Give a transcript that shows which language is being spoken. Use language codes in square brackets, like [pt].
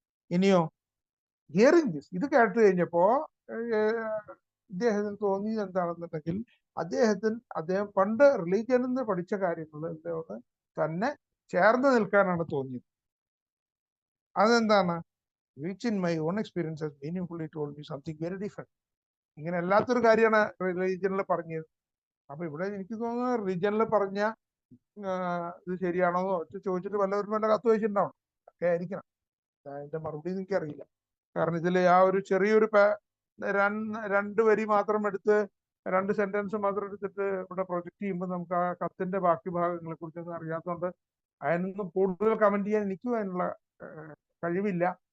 [ml] ഇനിയോ [en] hearing this, [ml] ഇത് കേട്ട് കഴിഞ്ഞപ്പോ ഇദ്ദേഹത്തിന് തോന്നിയത് എന്താണെന്നുണ്ടെങ്കിൽ അദ്ദേഹം പണ്ട് റിലീജിയനിൽ നിന്ന് പഠിച്ച കാര്യങ്ങൾ ഇതിനോട് തന്നെ ചേർന്ന് നിൽക്കാനാണ് തോന്നിയത്. അതെന്താണ്, [en] which in my own experience has meaningfully told me something very different. [ml] ഇങ്ങനെ അല്ലാത്തൊരു കാര്യമാണ് റിലീജിയനിൽ പറഞ്ഞത്. അപ്പൊ ഇവിടെ എനിക്ക് തോന്നുന്നത് റിലീജിയനിൽ പറഞ്ഞ ഇത് ശരിയാണോന്നോ ചോദിച്ചിട്ട് വല്ലവരും വല്ല കത്ത് വെച്ചിട്ടുണ്ടാവണം, ഒക്കെ ആയിരിക്കണം. അതിന്റെ മറുപടി എനിക്കറിയില്ല. കാരണം ഇതിൽ ആ ഒരു ചെറിയൊരു രണ്ട് വരി മാത്രം എടുത്ത് 2 സെന്റൻസ് മാത്രം എടുത്തിട്ട് ഇവിടെ പ്രൊജക്ട് ചെയ്യുമ്പോൾ നമുക്ക് ആ കത്തിന്റെ ബാക്കി ഭാഗങ്ങളെ കുറിച്ചൊന്നും അറിയാത്തതുകൊണ്ട് അതിനൊന്നും കൂടുതൽ കമന്റ് ചെയ്യാൻ എനിക്കും അതിനുള്ള കഴിവില്ല.